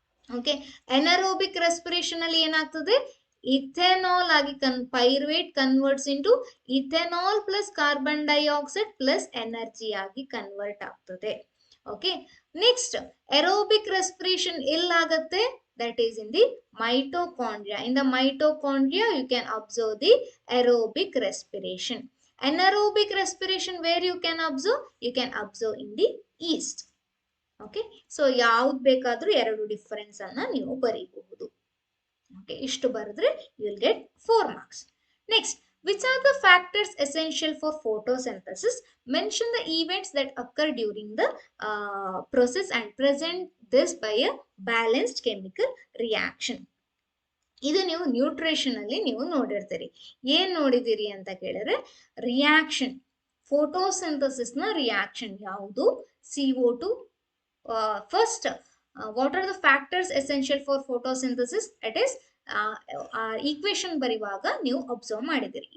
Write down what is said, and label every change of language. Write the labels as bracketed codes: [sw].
[kn] Okay, anaerobic respiration ಅಲ್ಲಿ ಏನಾಗ್ತದೆ, ethanol ಆಗಿ [en] pyruvate converts into ethanol plus carbon dioxide plus energy [kn] ಆಗಿ convert ಆಗ್ತದೆ. [en] okay, next aerobic respiration [kn] ಎಲ್ಲಾಗತ್ತೆ, [en] that is in the mitochondria. In the mitochondria you can observe the aerobic respiration. Anaerobic respiration where you can observe in the yeast. [kn] Okay, so ಯಾವ್ದು ಬೇಕಾದ್ರೂ ಎರಡು difference ಅನ್ನ ನೀವು ಬರೀಬಹುದು. [en] Okay, [kn] ಇಷ್ಟು ಬರೆದ್ರೆ [en] you will get 4 marks. Next, which are the factors essential for photosynthesis? Mention the events that occur during the process and present this by a balanced chemical reaction. [kn] ಇದು ನೀವು nutrition ಅಲ್ಲಿ ನೀವು ನೋಡಿರ್ತೀರಿ. ಏನ್ ನೋಡಿದಿರಿ ಅಂತ ಕೇಳಿದ್ರೆ, ರಿಯಾಕ್ಷನ್, ಫೋಟೋಸಿಂಥಸಿಸ್ ನ reaction ಯಾವುದು, CO2. [en] First, what are the factors essential for photosynthesis? [kn] It is equation ಬರೆಯುವಾಗ ನೀವು ಅಬ್ಸರ್ವ್ ಮಾಡಿದಿರಿ.